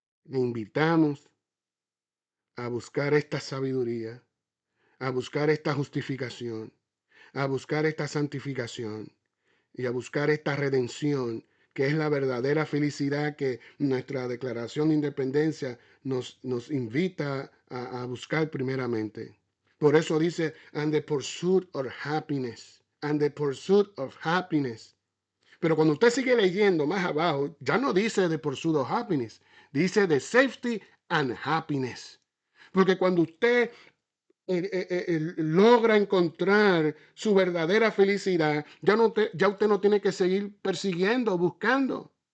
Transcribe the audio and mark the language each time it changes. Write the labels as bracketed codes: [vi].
[es] invitamos a buscar esta sabiduría, a buscar esta justificación, a buscar esta santificación y a buscar esta redención, que es la verdadera felicidad que nuestra Declaración de Independencia nos invita a buscar primeramente. Por eso dice, [en] and the pursuit of happiness, and the pursuit of happiness. [es] Pero cuando usted sigue leyendo más abajo, ya no dice [en] the pursuit of happiness, [es] dice [en] the safety and happiness. [es] Porque cuando usted logra encontrar su verdadera felicidad, ya usted no tiene que seguir persiguiendo, buscando.